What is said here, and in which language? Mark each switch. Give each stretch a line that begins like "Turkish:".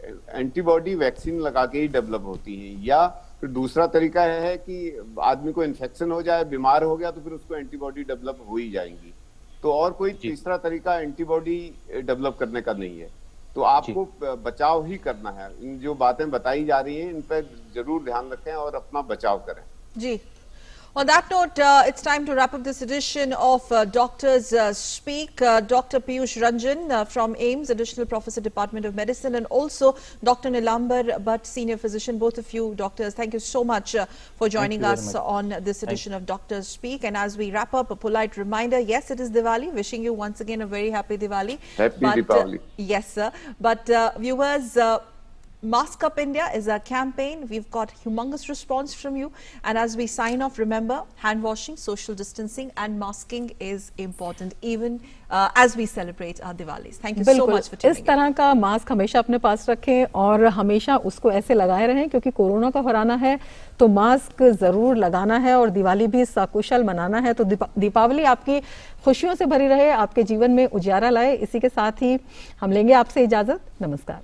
Hindi: Antibody vaccine लगा के ही develop होती है, या फिर दूसरा तरीका है कि आदमी को इन्फेक्शन हो जाए, बीमार हो गया तो फिर उसको एंटीबॉडी डेवलप हो ही जाएंगी। तो और कोई तीसरा तरीका एंटीबॉडी डेवलप करने का नहीं है। तो आपको बचाव ही करना है। इन जो बातें बताई जा रही हैं इन पर जरूर ध्यान रखें और अपना बचाव करें। जी।
English: On that note, it's time to wrap up this edition of Doctors Speak. Dr. Piyush Ranjan from AIIMS, Additional Professor, Department of Medicine, and also Dr. Nilambar Bhatt, Senior Physician. Both of you doctors, thank you so much for joining us on this edition of Doctors Speak. And as we wrap up, a polite reminder, yes, it is Diwali. Wishing you once again a very happy Diwali. Happy Diwali. Yes, sir. But viewers, Mask Up India is our campaign. We've got humongous response from you. And as we sign off, remember, hand washing, social distancing and masking is important, even as we celebrate our Diwalis. Thank you so much for tuning in.
Hindi: इस तरह का mask हमेशा अपने पास रखें और हमेशा उसको ऐसे लगाए रहें, क्योंकि कोरोना को हराना है तो मास्क जरूर लगाना है और दिवाली भी सकुशल मनाना है। तो दीपावली आपकी खुशियों से भरी रहे, आपके जीवन में उजियारा लाए। इसी के साथ ही हम लेंगे आपसे इजाजत। नमस्कार।